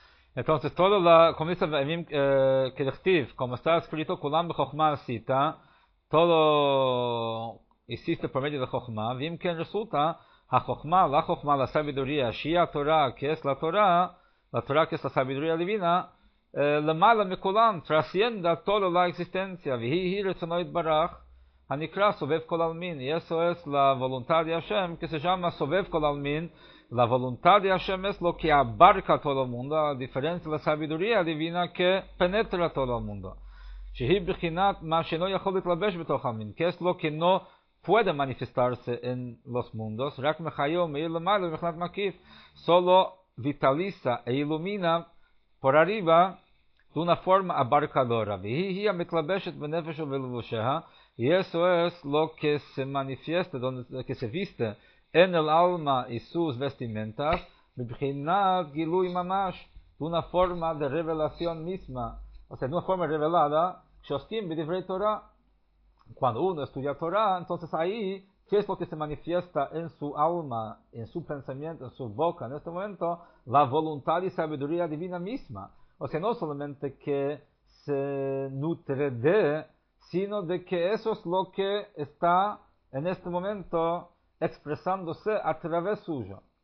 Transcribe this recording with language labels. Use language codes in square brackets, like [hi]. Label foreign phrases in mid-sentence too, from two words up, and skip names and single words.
[es] Entonces, como dice Kedechtiv, como está escrito, [he] כולם בחכמה עשית, [es] todo hiciste por medio de Chokhmah, Vim que resulta, la Chokhmah, la sabiduría, [he] שהיא תורה, [es] que es la Torah que es la sabiduría divina, [he] למעלה מכולם, [es] trascienda toda la existencia, [he] והיא רצונו יתברך, הנקרא סובב כל עלמין, [es] y eso es la voluntad de Hashem, que se llama [he] סובב כל עלמין. [es] La voluntad de Hashem es lo que abarca todo el mundo, a diferencia de la sabiduría divina que penetra todo el mundo. [he] שהיא בחינת מה שאינו יכול להתלבש בתוך העלמין, [es] que es lo que no puede manifestarse en los mundos, [he] רק מחיה ומאיר למעלה מבחינת מקיף, [es] solo vitaliza e ilumina por arriba de una forma abarcadora. [he] והיא המתלבשת בנפש ובלבושיה, [es] y eso es lo que se manifiesta, que se viste en el alma y sus vestimentas, [he] מבחינת גילוי ממש, [es] de una forma de revelación misma, o sea, de una forma revelada, [he] שעוסקים בדברי Torah. [es] Cuando uno estudia Torah, entonces ahí, ¿qué es lo que se manifiesta en su alma, en su pensamiento, en su boca en este momento? La voluntad y sabiduría divina misma. O sea, no solamente que se nutre de, sino de que eso es lo que está en este momento expresándose a través suyo.